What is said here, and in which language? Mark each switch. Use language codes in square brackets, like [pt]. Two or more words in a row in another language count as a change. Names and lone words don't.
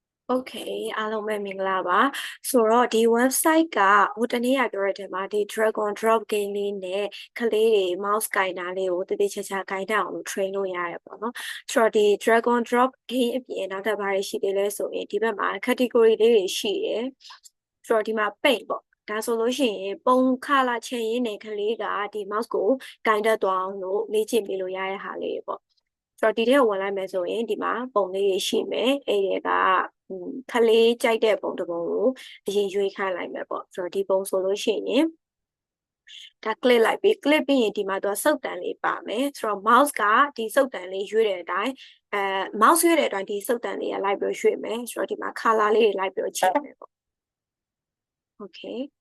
[my] Okay အားလုံးပဲမင်္ဂလာပါဆိုတော့ဒီ website ကဟိုတနေ့ကပြောရတဲ့မှာဒီ [en] drag on drop game [my] လေးနဲ့ကလေးတွေ mouse ကင်တာလေးကိုတည်တည်ချာချာကင်တတ်အောင်လို့ train လို့ရတယ်ပေါ့နော်ဆိုတော့ဒီ [en] drag on drop game [my] အပြင်နောက်ထပ်ဘာတွေရှိသေးလဲဆိုရင်ဒီဘက်မှာ category လေးတွေရှိတယ်ဆိုတော့ဒီမှာ paint ပေါ့ဒါဆိုလို့ရှိရင်ပုံခလာ ချင်ရင်းနဲ့ကလေးကဒီ mouse ကိုကင်တတ်သွားအောင်လို့လေ့ကျင့်ပေးလို့ရတဲ့ဟာလေးပေါ့ဆိုတော့ဒီထဲကိုဝင်လိုက်မယ်ဆိုရင်ဒီမှာပုံလေးတွေရှိမယ်အဲ့ဒီကခလေးကြိုက်တဲ့ပုံတစ်ပုံကိုအရင်ရွေးခိုင်းလိုက်မယ်ပေါ့ဆိုတော့ဒီပုံဆိုလို့ရှိရင်ဒါ click လိုက်ပြီး click ပြီးရင်ဒီမှာသူကစုပ်တန်လေးပါမယ်ဆိုတော့ mouse ကဒီစုပ်တန်လေးရွေးတဲ့အတိုင်းmouse ရွေးတဲ့အတိုင်းဒီစုပ်တန်လေးကလိုက်ပြီးရွေးမယ်ဆိုတော့ဒီမှာ color လေးတွေလိုက်ပြီးချိန်မယ်ပေါ့ okay